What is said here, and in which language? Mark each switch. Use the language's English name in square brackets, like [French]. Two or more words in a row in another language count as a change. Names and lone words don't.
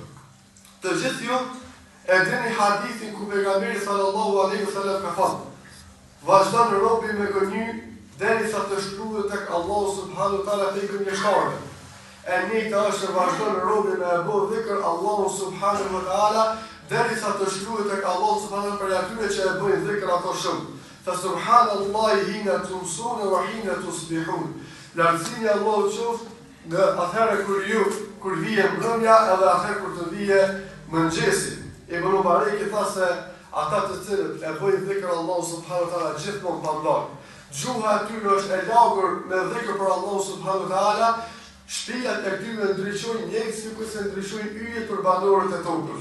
[Albanian] Të gjithë ju e dini hadithin ku pejgamberi [Arabic] صلى الله عليه وسلم [Albanian] ka thënë: vazhdon robi me gënjy derisa të shkruhet tek Allahu [Arabic] سبحانه وتعالى [Albanian] te gënjeshtarët. E njëjta është vazhdon robi me e bë dhikr Allahu [Arabic] سبحانه وتعالى [Albanian] derisa të shkruhet tek Allahu [Arabic] سبحانه وتعالى [Albanian] për atyre që e bëjnë dhikr ato shumë. [Arabic] فسبحان الله حين تمسون وحين تصبحون. [Albanian] Lartësia e Allahut qoftë në atëherë kur vije mbrëmja edhe atëherë kur të vije mëngjesi. Ibn Mubarak i tha se ata të cilët e bëjnë dhikr Allahu [Arabic] سبحانه وتعالى [Albanian] gjithmonë pa ndalë, gjuha e tyre është e lagur me dhikr për Allahu [Arabic] سبحانه وتعالى, [Albanian] Shtëpiat e këtyre ndryshojnë njëjtë sikur se ndryshojnë yjet për banorët e tokës.